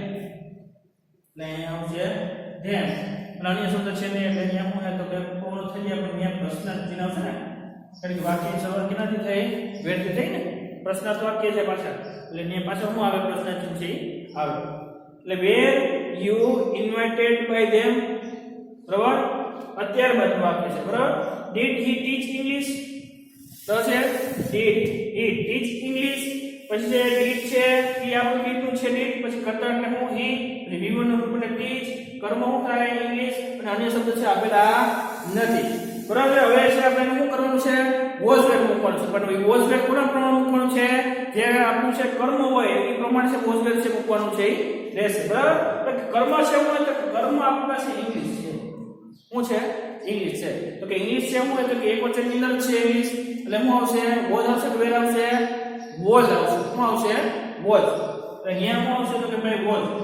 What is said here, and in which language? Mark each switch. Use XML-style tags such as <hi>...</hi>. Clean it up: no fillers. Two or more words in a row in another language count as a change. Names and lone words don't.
<gu>એટલે અહીંયા આવશે them અને અન્ય શબ્દ છે ને એટલે અહીંયા શું થાય તો કે પૂર્ણ થઈ જાય પણ અહીંયા પ્રશ્નાર્થ ચિહ્ન આવશે ને કારણ કે વાક્ય શરૂઆત કેનાથી થઈ વેરથી થઈ ને પ્રશ્નાર્થ વાક્ય છે પાછળ એટલે અહીંયા પાછળ શું આવે પ્રશ્નાર્થ ચિહ્ન છે આવે એટલે</gu> <en>were you invited by them</en> <gu>બરાબર અત્યાર બાદ વાક્ય છે બરાબર</gu> <en>did he teach english</en> <gu>તો છે</gu> <en>did he teach english</en> <gu>પછી છે did છે એ આપણું કીધું છે did પછી કરતા એટલે હું he અને V1 નું રૂપ એટલે teach કર્મ શું થાય english અને અન્ય શબ્દ છે આપેલા નથી બરાબર હવે છે આપણે શું કરવાનું છે</gu> <en>was verb</en> <gu>મૂકવાનું છે પણ</gu> <en>was verb</en> <gu>કોના પ્રમાણે મૂકવાનું છે જે આપણું છે કર્મ હોય એ પ્રમાણે છે</gu> <en>was verb</en> <gu>છે મૂકવાનું છે રહેશે બરાબર તો કર્મ છે હું તો કર્મ આપણી પાસે english છે શું છે ઇંગ્લિશ છે તો કે ઇંગ્લિશ છે શું હોય તો કે એકવચન ની અંદર છે ઇંગ્લિશ એટલે શું આવશે વોઝ આવશે કે વેર આવશે વોઝ આવશે શું આવશે વોઝ તો અહીંયા શું આવશે તો કે ભાઈ વોઝ</gu>